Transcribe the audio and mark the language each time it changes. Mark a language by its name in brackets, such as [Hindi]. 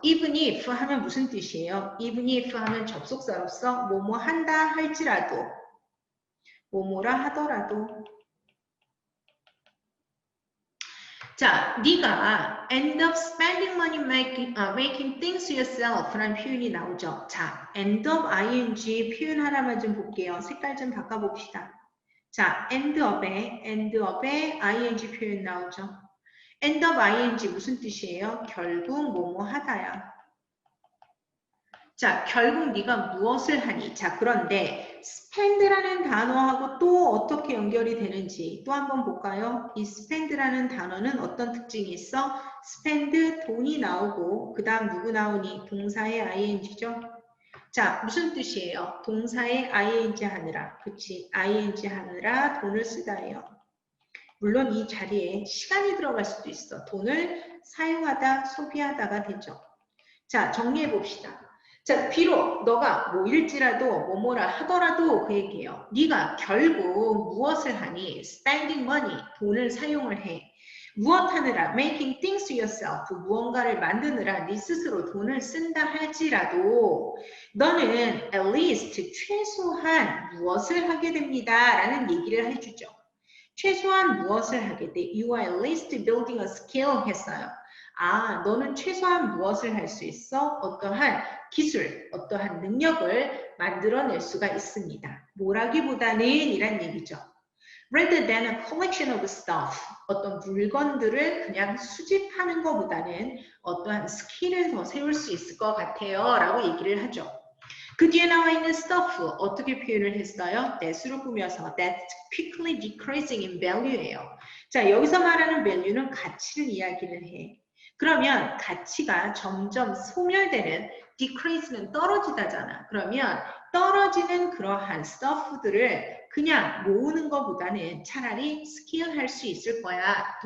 [English] Even if [Korean] 하면 무슨 뜻이에요? Even if 하면 접속사로서 뭐뭐 한다 할지라도 뭐뭐라 하더라도 자, 네가 [English] end up spending money making things yourself [Korean] 라는 표현이 나오죠. 자, [English] end up ing [Korean] 표현 하나만 좀 볼게요. 색깔 좀 바꿔봅시다. 자, [English] end up [Korean] 에 ing 표현 나오죠. [English] end up ing [Korean] 무슨 뜻이에요? 결국 뭐뭐 하다야. 자, 결국 네가 무엇을 하니? 자, 그런데 spend라는 단어하고 또 어떻게 연결이 되는지 또 한번 볼까요? 이 spend라는 단어는 어떤 특징이 있어? spend, 돈이 나오고 그 다음 누구 나오니? 동사의 ing죠? 자, 무슨 뜻이에요? 동사의 ing 하느라, 그치? ing 하느라 돈을 쓰다예요. 물론 이 자리에 시간이 들어갈 수도 있어. 돈을 사용하다, 소비하다가 되죠. 자, 정리해 봅시다. 자, 비록 너가 뭐일지라도 뭐뭐라 하더라도 그 얘기예요. 네가 결국 무엇을 하니? [English] spending money, [Korean] 돈을 사용을 해. 무엇 하느라? [English] making things yourself, [Korean] 무언가를 만드느라 네 스스로 돈을 쓴다 할지라도 너는 [English] at least [Korean] 최소한 무엇을 하게 됩니다. 라는 얘기를 해주죠. 최소한 무엇을 하게 돼? [English] You are at least building a skill [Korean] 했어요. 아, 너는 최소한 무엇을 할 수 있어? 어떠한 기술, 어떠한 능력을 만들어낼 수가 있습니다. 뭐라기보다는 이란 얘기죠. [English] Rather than a collection of stuff, [Korean] 어떤 물건들을 그냥 수집하는 것보다는 어떠한 스킬을 더 세울 수 있을 것 같아요. 라고 얘기를 하죠. 그 뒤에 나와 있는 stuff 어떻게 표현을 했어요? [English] that [Korean] 으로 꾸며서 [English] that's quickly decreasing in value예요. [Korean] 자, 여기서 말하는 value는 가치를 이야기를 해. 그러면 가치가 점점 소멸되는 decrease는 떨어지다잖아. 그러면 떨어지는 그러한 stuff들을 그냥 모으는 것보다는 차라리 스킬 할 수 있을 거야.